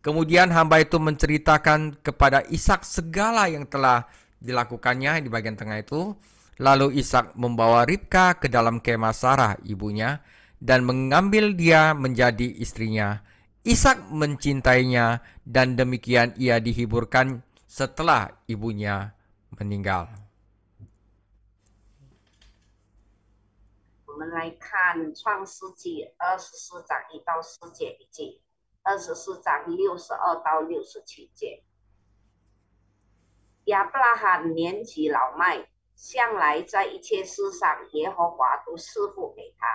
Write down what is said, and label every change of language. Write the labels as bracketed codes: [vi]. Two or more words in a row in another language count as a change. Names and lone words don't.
[id] Kemudian hamba itu menceritakan kepada Ishak segala yang telah dilakukannya di bagian tengah itu. Lalu Ishak membawa Ribka ke dalam kemah Sarah ibunya dan mengambil dia menjadi istrinya. Ishak mencintainya dan demikian ia dihiburkan setelah ibunya meninggal. [zh] 我们来看《创世纪》24章1到4节以及24章62到67节。亚伯拉罕年纪老迈，向来在一切事上耶和华都赐福给他。